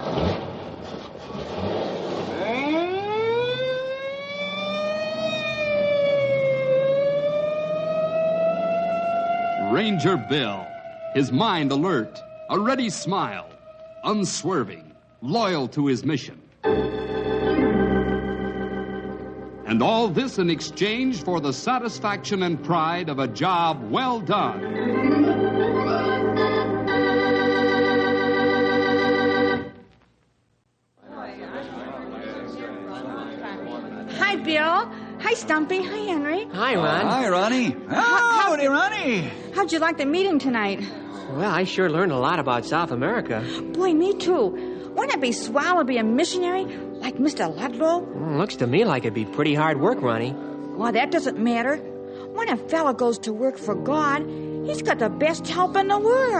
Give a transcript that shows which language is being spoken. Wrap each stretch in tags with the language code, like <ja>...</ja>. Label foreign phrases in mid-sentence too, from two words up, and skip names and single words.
<en>Ranger Bill, his mind alert, a ready smile, unswerving, loyal to his mission. And all this in exchange for the satisfaction and pride of a job well done. Hi, Bill. Hi, Stumpy. Hi, Henry. Hi, Ron. Hi, Ronnie. Howdy, Ronnie. How'd you like the meeting tonight? Well, I sure learned a lot about South America. Boy, me too. Wouldn't it be swell to be a missionary like Mr. Ludlow? Looks to me like it'd be pretty hard work, Ronnie. Well, that doesn't matter. When a fella goes to work for God, he's got the best help in the world.</en>